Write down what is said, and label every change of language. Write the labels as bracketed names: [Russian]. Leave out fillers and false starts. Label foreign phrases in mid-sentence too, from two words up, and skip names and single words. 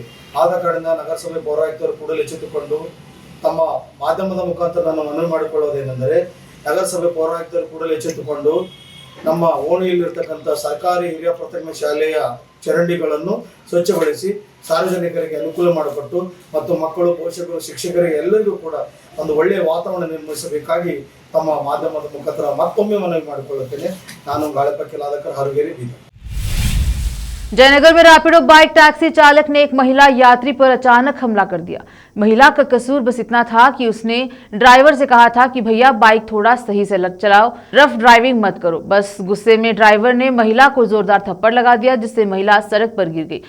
[Kannada] ಆದ ಕಾರಣದಿಂದ ನಗರಸಭೆ ಪೌರಾಯುಕ್ತರು ಕೂಡಲೇ ಎಚ್ಚೆತ್ತುಕೊಂಡು ತಮ್ಮ ಮಾಧ್ಯಮದ ಮುಖಾಂತರ ನಾನು ಮನವಿ ಮಾಡಿಕೊಳ್ಳುವುದೇನೆಂದರೆ, ನಗರಸಭೆ ಪೌರಾಯುಕ್ತರು ಕೂಡಲೇ ಎಚ್ಚೆತ್ತುಕೊಂಡು ನಮ್ಮ ಓಣಿಯಲ್ಲಿರ್ತಕ್ಕಂಥ ಸರ್ಕಾರಿ ಹಿರಿಯ ಪ್ರಾಥಮಿಕ ಶಾಲೆಯ ಚರಂಡಿಗಳನ್ನು ಸ್ವಚ್ಛಗೊಳಿಸಿ ಸಾರ್ವಜನಿಕರಿಗೆ ಅನುಕೂಲ ಮಾಡಿಕೊಟ್ಟು ಮತ್ತು ಮಕ್ಕಳು, ಪೋಷಕರು, ಶಿಕ್ಷಕರಿಗೆ ಎಲ್ಲರಿಗೂ ಕೂಡ ಒಂದು ಒಳ್ಳೆಯ ವಾತಾವರಣ ನಿರ್ಮಿಸಬೇಕಾಗಿ ತಮ್ಮ ಮಾಧ್ಯಮದ ಮುಖಾಂತರ ಮತ್ತೊಮ್ಮೆ ಮನವಿ ಮಾಡಿಕೊಳ್ಳುತ್ತೇನೆ. ನಾನು ಗಾಳಪ್ಪ ಕಿಲಾದಕರ್, ಹಾರುಗೇರಿ, बीदर। [Hindi] जयनगर में रैपिडो बाइक टैक्सी चालक ने एक महिला यात्री पर अचानक हमला कर दिया। महिला का कसूर बस इतना था कि उसने ड्राइवर से कहा था कि भैया बाइक थोड़ा सही से चलाओ, [English] rough driving [Hindi] मत करो। बस गुस्से में ड्राइवर ने महिला को जोरदार थप्पड़ लगा दिया, जिससे महिला सड़क पर गिर गई।